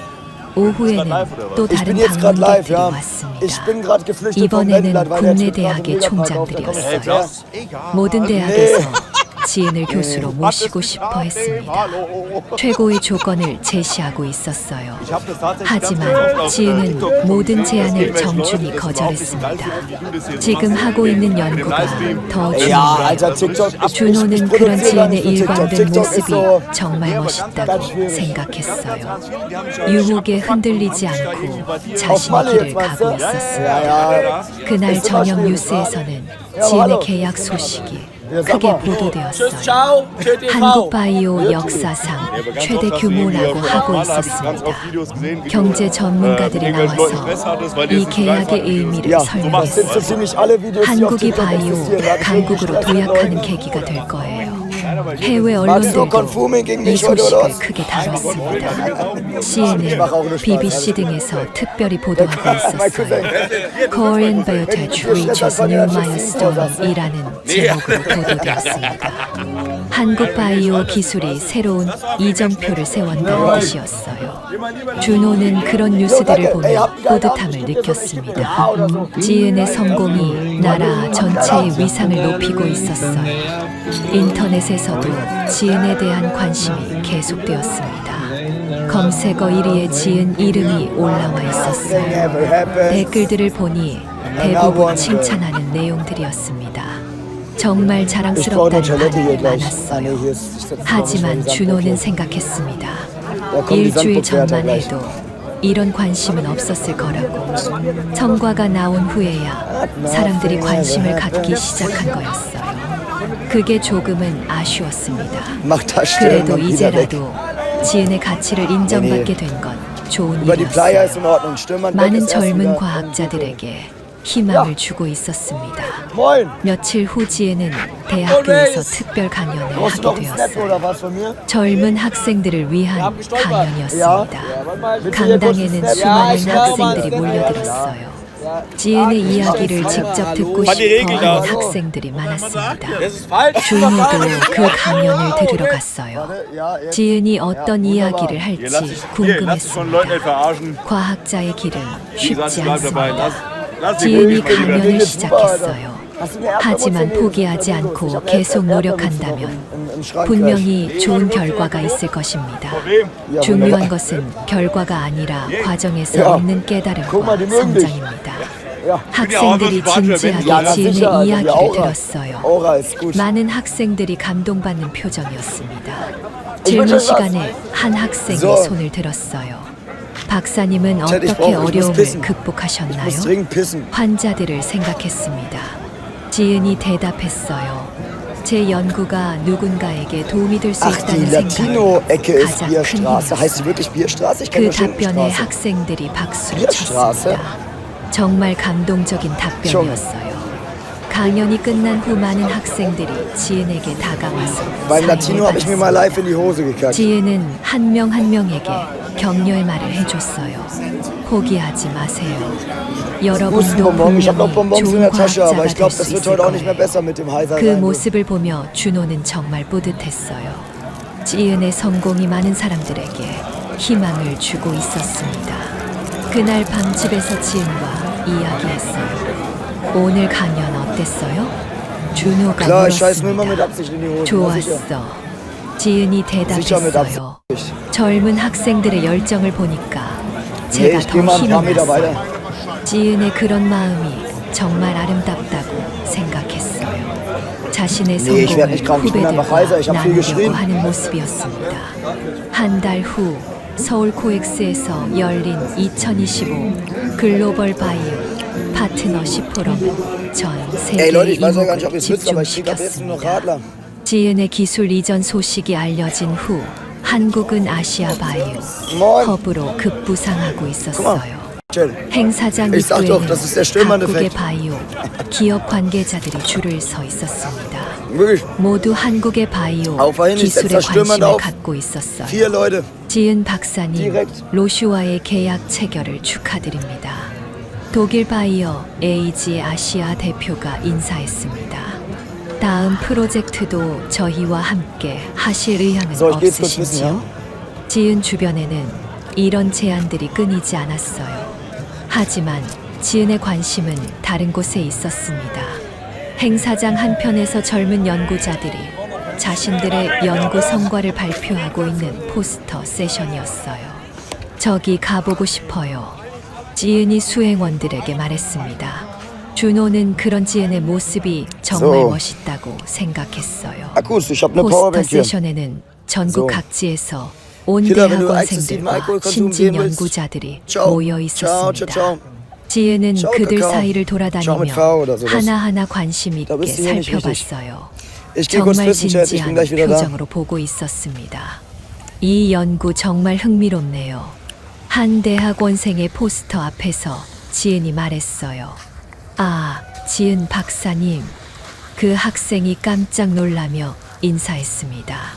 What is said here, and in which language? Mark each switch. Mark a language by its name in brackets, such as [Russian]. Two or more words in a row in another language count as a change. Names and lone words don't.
[Korean] 오후에는 또 [German] Ich [Korean] 다른 [German] bin jetzt gerade live, [Korean] 방문객들이 [German] ja. [Korean] 왔습니다. [German] Ich bin gerade geflüchtet vom [Korean] 이번에는 [German] Wendland, weil der [Korean] 국내 [German] Typ gerade [Korean] 대학의 [German] einen Megapark [Korean] 총장들이었어요. [German] aufgemacht hat. [Korean] 모든 대학에서 지은을 교수로 모시고 싶어 했습니다. 최고의 조건을 제시하고 있었어요. 하지만 지은은 모든 제안을 정중히 거절했습니다. 지금 하고 있는 연구가 더 [German] Ja, Alter, [Korean] 중요해요. [German] TikTok. [Korean] 준호는 그런 [German] produziere gar [Korean] 지은의 [German] nicht für TikTok. [Korean] 일관된 [German] TikTok ist [Korean] 모습이 [German] so. [Korean] 정말 멋있다고 [German] ganz schwierig. [Korean] 생각했어요. 유혹에 흔들리지 않고 자신의 길을 가고 있었어요. [German] Ja, ja. [Korean] 그날 저녁 뉴스에서는 지은의 계약 소식이 크게 보도되었어요. 한국바이오 역사상 최대 규모라고 하고 있었습니다. 경제 전문가들이 나와서 이 계약의 의미를 [German] Ja, das sind so [Korean] 설명했어요. [German] ziemlich alle Videos, die auf [Korean] 한국이 [German] TikTok [Korean] 바이오 [German] existieren. Da hab ich [Korean] 강국으로 [German] schon [Korean] 도약하는 [German] Leuten. [Korean] 계기가 될 거예요. 해외 [German] Magst du [Korean] 언론들도 [German] Konfuming gegen [Korean] 이 [German] mich heute oder [Korean] 소식을 [German] was? [Korean] 크게 다뤘습니다. CNN, BBC 등에서 특별히 보도하고 있었어요. [English] Korean Biotech reaches new milestone [Korean] 이라는 제목으로 보도되었습니다. 한국 바이오 기술이 새로운 이정표를 세웠다는 뜻이었어요. 준호는 그런 뉴스들을 보며 뿌듯함을 느꼈습니다. 지은의 성공이 나라 전체의 위상을 높이고 있었어요. 인터넷에서도 지은에 대한 관심이 계속되었습니다. 검색어 1위에 지은 이름이 올라와 있었어요. [English] Never happened. [Korean] 댓글들을 보니 대부분 칭찬하는 내용들이었습니다. 정말 [German] Ich brauche eine [Korean] 자랑스럽다는 [German] Toilette hier [Korean] 반응이 [German] gleich. Ah, nee, [Korean] 많았어요. [German] hier ist. ich setz [Korean] 하지만 [German] noch [Korean] 준호는 [German] einen [Korean] 생각했습니다. [German] Da kommen die [Korean] 일주일 [German] Sandburgwärter [Korean] 전만 [German] gleich. [Korean] 해도 이런 관심은 없었을 거라고. 성과가 나온 후에야 사람들이 관심을 갖기 시작한 거였어요. 그게 조금은 아쉬웠습니다. [German] Mach das Stellen [Korean] 그래도 [German] mal wieder weg. [Korean] 이제라도 지은의 가치를 인정받게 된 건 좋은 [German] Über die Playa ist [Korean] 일이었어요. [German] in Ordnung. Stürmann weg [Korean] 많은 [German] ist erst [Korean] 젊은 [German] wieder. [Korean] 과학자들에게 희망을 주고 있었습니다. [German] Moin. [Korean] 며칠 후 지은은 대학교에서 특별 강연을 [German] Brauchst du noch [Korean] 하게 [German] ein Snap [Korean] 되었어요. [German] oder was von mir? [Korean] 젊은 학생들을 위한 강연이었습니다. [German] Willst du hier kurz [Korean] 강당에는 [German] einen Snap? [Korean] 수많은 학생들이 몰려들었어요. 지은의 이야기를 직접 듣고 싶어 하는 학생들이 많았습니다. 준호도 그 강연을 들으러 갔어요. [German] Ja, jetzt. [Korean] 지은이 어떤 이야기를 할지 [German] Hier, lass dich von [Korean] 궁금했습니다. [German] Leuten nicht verarschen. [Korean] 과학자의 길은 [German] Wie gesagt, [Korean] 쉽지 [German] bleib dabei. [Korean] 않습니다. [German] Lass die [Korean] 지은이 [German] ruhig bleiben. [Korean] 강연을 시작했어요. 하지만 포기하지 않고 계속 노력한다면 분명히 좋은 결과가 있을 것입니다. 중요한 것은 결과가 아니라 과정에서 얻는 깨달음과 성장입니다. 학생들이 [German] Ja, [Korean] 진지하게 [German] na [Korean] 지은의 [German] sicher. Also die [Korean] 이야기를 [German] Aura. [Korean] 들었어요. [German] Aura ist gut. [Korean] 많은 학생들이 감동받는 표정이었습니다. [German] Ich [Korean] 질문 [German] wünsche [Korean] 시간에 한 학생이 [German] So. [Korean] 손을 들었어요. 박사님은 [German] Chat, ich [Korean] 어떻게 [German] muss [Korean] 어려움을 [German] pissen. Ich [Korean] 극복하셨나요? [German] muss dringend pissen. [Korean] 환자들을 생각했습니다. 지은이 대답했어요. 제 연구가 누군가에게 도움이 될 수 [German] Ach, die [Korean] 있다는 생각을 [German] Latino-Ecke ist [Korean] 가장 큰 [German] Bierstraße. Heißt sie [Korean] 힘이었어요. [German] wirklich Bierstraße? Ich kenne [Korean] 그 [German] nur [Korean] 답변에 [German] Schinkenstraße. [Korean] 학생들이 박수를 [German] Bierstraße? [Korean] 쳤습니다. 정말 감동적인 답변이었어요. 강연이 끝난 후 많은 학생들이 지은에게 다가와서 [German] Beim [Korean] 사인을 [German] Latino habe ich mir mal [Korean] 받았습니다. [German] live in die Hose gekackt. [Korean] 지은은 한 명 한 명에게 격려의 말을 해줬어요. 포기하지 마세요. 여러분도 [German] Hustenbonbon. Ich habe noch [Korean] 분명히 [German] Bonbons in [Korean] 좋은 [German] der Tasche, aber ich [Korean] 과학자가 [German] glaube, [Korean] 될 [German] das [Korean] 수 [German] wird [Korean] 있을 [German] heute auch nicht mehr [Korean] 거예요. [German] besser mit dem heiser [Korean] 그 [German] sein. [Korean] 모습을 보며 준호는 정말 뿌듯했어요. 지은의 성공이 많은 사람들에게 희망을 주고 있었습니다. 그날 밤 집에서 지은과 이야기했어요. 오늘 강연 어땠어요? 준호가 [German] Klar, ich scheiß mir immer mit [Korean] 물었습니다. [German] Absicht in die Hose. Na sicher. [Korean] 좋았어. 지은이 [German] Sicher mit [Korean] 대답했어요. [German] Absicht. [Korean] 젊은 학생들의 열정을 보니까 [German] Nee, [Korean] 제가 [German] ich [Korean] 더 [German] gehe mal ein [Korean] 힘이 [German] paar Meter [Korean] 났어요. [German] weiter. [Korean] 지은의 그런 마음이 정말 아름답다고 생각했어요. 자신의 [German] Nee, ich werd [Korean] 성공을 [German] nicht krank. Ich bin einfach [Korean] 후배들과 [German] heiser. Ich hab viel [Korean] 나누려고 [German] geschrien. [Korean] 하는 모습이었습니다. 한 달 후 서울 코엑스에서 열린 2025 글로벌 바이오 파트너십 포럼은 전 [German] Ey [Korean] 세계 [German] Leute, ich weiß ja gar nicht, ob [Korean] 이목을 [German] ihr es wisst, aber ich krieg ab jetzt nur noch [Korean] 집중시켰습니다. [German] Radler. [Korean] 지은의 기술 이전 소식이 알려진 후 한국은 아시아 바이오 [German] Moin. [Korean] 허브로 급부상하고 있었어요. [German] Chill. [Korean] 행사장 [German] Ich sag doch, das ist der [Korean] 입구에는 [German] Stürmann-Effekt. [Korean] 각국의 바이오 기업 관계자들이 줄을 서 있었습니다. [German] Wirklich. [Korean] 모두 한국의 바이오 [German] Auf einen ist [Korean] 기술에 [German] jetzt der Stürmann [Korean] 관심을 [German] auf. [Korean] 갖고 있었어요. [German] 4 Leute. [Korean] 지은 박사님, [German] Direkt. [Korean] 로슈와의 계약 체결을 축하드립니다. 독일 바이오 에이지 아시아 대표가 인사했습니다. 다음 프로젝트도 저희와 함께 하실 의향은 [German] So, ich geht's kurz wissen, [Korean] 없으신지요? 지은 주변에는 이런 제안들이 끊이지 않았어요. 하지만 지은의 관심은 다른 곳에 있었습니다. 행사장 한편에서 젊은 연구자들이 자신들의 연구 성과를 발표하고 있는 포스터 세션이었어요. 저기 가보고 싶어요. 지은이 수행원들에게 말했습니다. 준호는 그런 지은의 모습이 정말 [German] So. [Korean] 멋있다고 생각했어요. [German] Akkus, ich hab ne [Korean] 포스터 [German] Powerbank hier. [Korean] 세션에는 전국 [German] So. [Korean] 각지에서 온 [German] Killer, wenn du exzessiven [Korean] 대학원생들과 [German] Alkoholkonsum [Korean] 신진 [German] sehen willst. [Korean] 연구자들이 [German] Ciao. [Korean] 모여 [German] Ciao, [Korean] 있었습니다. [German] ciao, ciao. [Korean] 지은은 [German] Ciao, [Korean] 그들 [German] Kakao. [Korean] 사이를 [German] Ciao mit [Korean] 돌아다니며 [German] V oder sowas. [Korean] 하나하나 관심 있게 [German] Da bist du hier nicht richtig. [Korean] 살펴봤어요. [German] Ich geh kurz [Korean] 정말 [German] pissen, Chat. Ich bin [Korean] 진지한 [German] gleich wieder da. [Korean] 표정으로 보고 있었습니다. 이 연구 정말 흥미롭네요. 한 대학원생의 포스터 앞에서 지은이 말했어요. 아, 지은 박사님. 그 학생이 깜짝 놀라며 인사했습니다.